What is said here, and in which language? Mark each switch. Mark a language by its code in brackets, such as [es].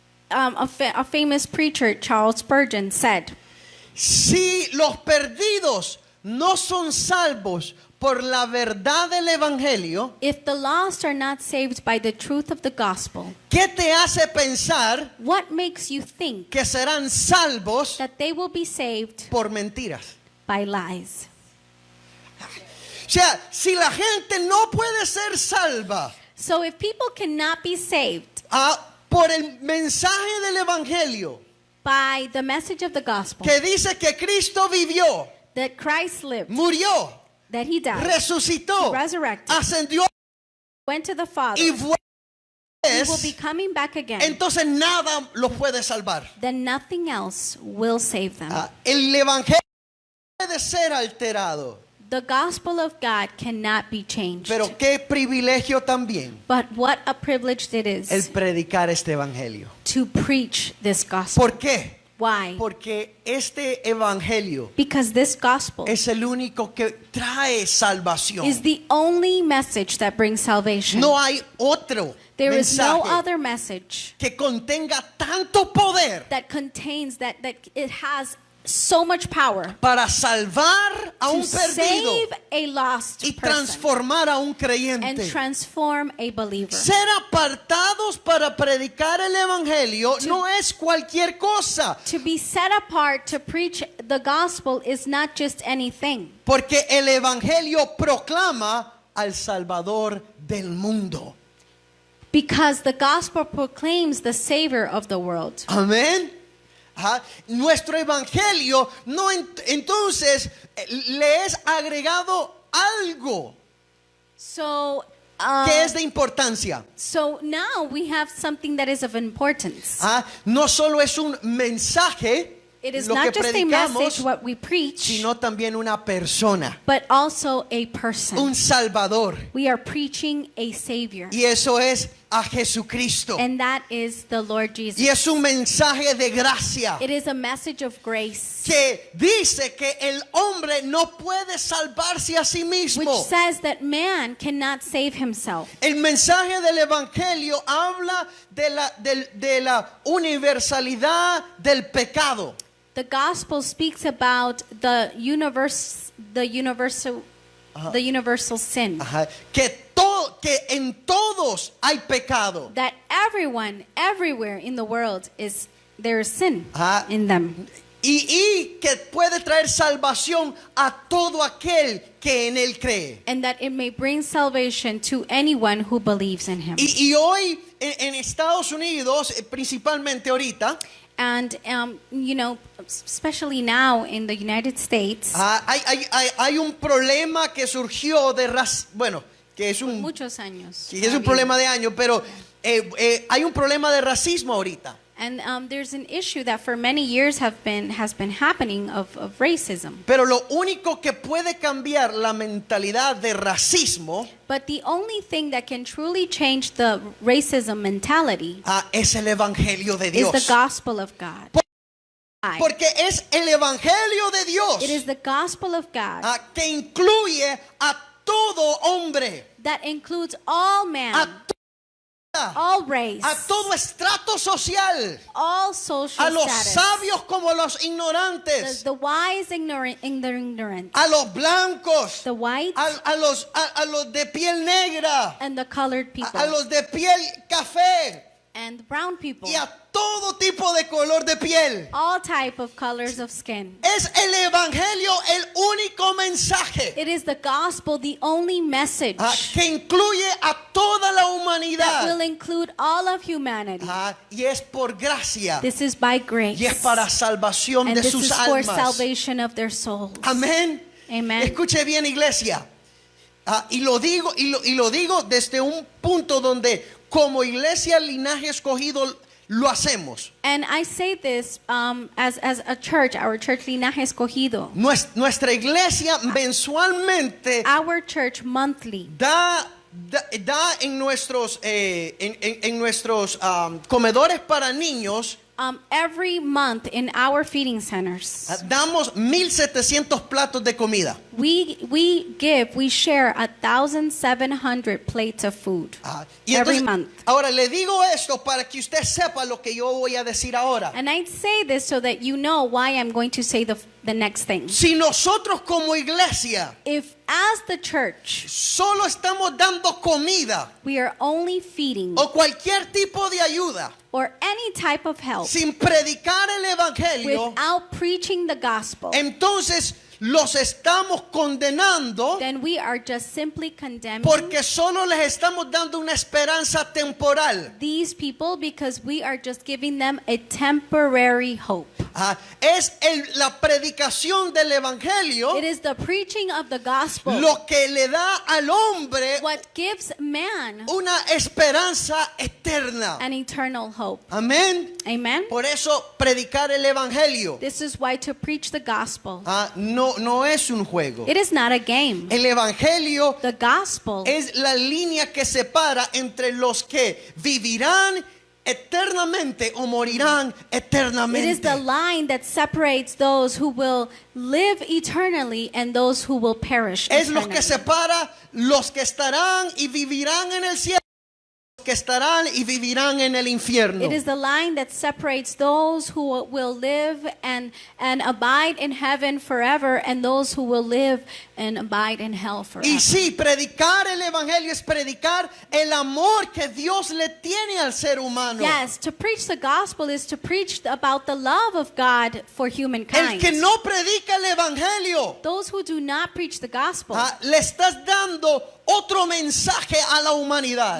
[en] a famous preacher, Charles Spurgeon, said, [es] si los perdidos no son salvos por la verdad del evangelio, [en] if the lost are not saved by the truth of the gospel, [es] ¿qué te hace pensar [en] what makes you think [es] que serán salvos [en] that they will be saved [es] por mentiras? [en] by lies? [es] O sea, si la gente no puede ser salva [en] So if people cannot be saved [es] por el mensaje del evangelio [en] by the message of the gospel, [es] que dice que Cristo vivió, [en] that Christ lived, [es] murió, [en] that he died, [es] resucitó, [en] resurrected, [es] ascendió [en] went to the Father, [es] y [en] he will be [es] fue, [en] coming back again, [es] entonces nada los puede salvar. [en] then nothing else will save them. [es] El evangelio puede ser alterado, [en] The gospel of God cannot be changed. [es] pero qué privilegio también [en] But what a privilege it [es] el [en] is [es] predicar este evangelio. [en] to preach this gospel. [es] ¿Por qué? [en] Why? [es] Porque este evangelio [en] Because this gospel [es] es el único que trae salvación. [en] is the only message that brings salvation. [es] No hay otro [en] There is no [es] mensaje [en] other message [es] que contenga tanto poder [en] that contains that it has so much power [es] para salvar a un perdido [en] save a lost [es] y [en] person [es] transformar a un [en] and [es] creyente. [en] transform a believer. [es] Ser apartados para predicar el evangelio no es cualquier cosa, [en] To be set apart to preach the gospel is not just anything. [es] porque el evangelio proclama al Salvador del mundo. [en] Because the gospel proclaims the Savior of the world. [es] Amén. Nuestro evangelio no entonces le es agregado algo [en] So, [es] que es de importancia. [en] so now we have something that is of importance. [es] No solo es un mensaje [en] It is [es] lo que [en] not just a message [es] predicamos, [en] what we preach, [es] sino también una persona, [en] but also a person. [es] un Salvador. [en] We are preaching a Savior, [es] Y eso es a Jesucristo. [en] and that is the Lord Jesus. [es] Y es un mensaje de gracia [en] It is a message of grace, [es] que dice que el hombre no puede salvarse a sí [en] which [es] mismo. [en] says that man cannot save himself. [es] El mensaje del evangelio habla de la universalidad del pecado. [en] The gospel speaks about the universal sin. [es] Que en todos hay pecado. [en] That everyone, everywhere in the world there is sin Ajá. in them. [es] Y que puede traer salvación a todo aquel que en él cree. [en] And that it may bring salvation to anyone who believes in him. [es] Y hoy en Estados Unidos, principalmente ahorita, [en] And, especially now in the United States, [es] hay un problema que surgió que es un muchos años. que es un problema de años, pero hay un problema de racismo ahorita. [en] And there's an issue that for many years has been happening of racism. [es] Pero lo único que puede cambiar la mentalidad de racismo [en] But the only thing that can truly change the racism mentality [es] es el evangelio de [en] is [es] Dios. [en] the gospel of God. [es] Porque es el evangelio de Dios [en] It is the gospel of God [es] que incluye a todo hombre. [en] that includes all [es] a [en] man, [es] toda, [en] all race, [es] a todo estrato social, [en] all social [es] a los [en] status, [es] sabios como a los ignorantes, [en] the wise in the ignorant, [es] a los blancos, [en] the white, [es] a los de piel negra, [en] and the colored people, [es] a los de piel café [en] and the brown people, [es] y a todo tipo de color de piel. [en] all type of colors of skin. [es] Es el evangelio el único mensaje [en] It is the gospel, the only message [es] que incluye a toda la [en] that [es] humanidad. [en] will include all of humanity. [es] Y es por gracia [en] This is by grace, [es] y es para salvación [en] and [es] de [en] this [es] sus [en] is for [es] almas. [en] salvation of their souls. [es] Amén. [en] Amen. [es] Escuche bien, iglesia. Y lo digo desde un punto donde como iglesia Linaje Escogido lo hacemos. [en] And I say this as a church, our church Linaje Escogido, [es] Nuestra iglesia mensualmente [en] our church monthly [es] da en nuestros comedores para niños. [en] every month in our feeding centers. [es] Damos 1,700 platos de comida. [en] We share 1,700 plates of food [es] Y [en] every [es] entonces, [en] month. [es] ahora le digo esto para que usted sepa lo que yo voy a decir ahora. [en] And I say this so that you know why I'm going to say the next thing. [es] Si nosotros como iglesia [en] If as the church [es] solo estamos dando comida [en] we are only feeding [es] o cualquier tipo de ayuda [en] or any type of help [es] sin predicar el evangelio, [en] without preaching the gospel, [es] entonces los estamos condenando [en] then we are just simply condemning [es] porque solo les estamos dando una esperanza temporal. [en] these people because we are just giving them a temporary hope. [es] Es la predicación del evangelio [en] It is the preaching of the gospel [es] lo que le da al hombre [en] what gives man [es] una esperanza eterna. [en] an eternal hope. [es] Amén. [en] Amen. [es] Por eso predicar el evangelio [en] This is why to preach the gospel, [es] no es un juego. [en] it is not a game. [es] El evangelio [en] The gospel [es] es la línea que separa entre los que vivirán eternamente o morirán [en] It [es] eternamente. [en] is the line that separates those who will live eternally and those who will perish [es] Es lo que [en] eternally. [es] separa los que estarán y vivirán en el cielo, los que estarán y vivirán en el infierno. [en] It is the line that separates those who will live and abide in heaven forever and those who will live and abide in hell forever. [es] Y sí, predicar el evangelio es predicar el amor que Dios le tiene al ser humano. [en] Yes, to preach the gospel is to preach about the love of God for [es] El [en] humankind. [es] que no predica el evangelio, [en] Those who do not preach the gospel, [es] le estás dando otro mensaje a la humanidad.